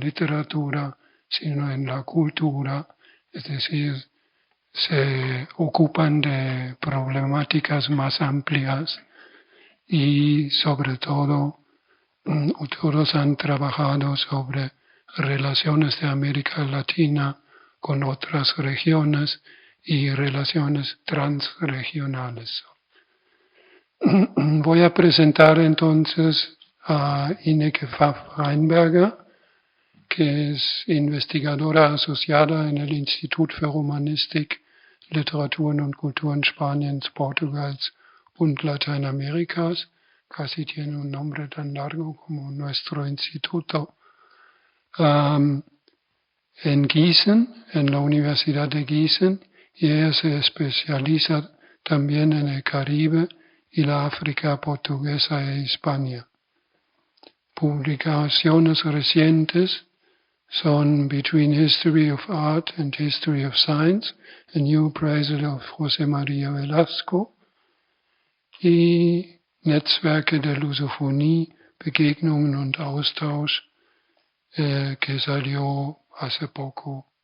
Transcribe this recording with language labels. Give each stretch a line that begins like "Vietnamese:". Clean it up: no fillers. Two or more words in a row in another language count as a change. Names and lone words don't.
Spanish: literatura, sino en la cultura, es decir, se ocupan de problemáticas más amplias y sobre todo todos han trabajado sobre relaciones de América Latina con otras regiones y relaciones transregionales. Voy a presentar entonces a Ineke Pfaff-Reinberger, que es investigadora asociada en el Institut für Romanistik, Literaturen und Kulturen Spaniens, Portugals und Lateinamerikas. Casi tiene un nombre tan largo como nuestro instituto. En Gießen, en la Universidad de Gießen, y ella se especializa también en el Caribe y la África portuguesa e Hispania. Publicaciones recientes son Between History of Art and History of Science, a New Appraisal of José María Velasco, y Netzwerke der Lusophonie, Begegnungen und Austausch, que salió hace poco.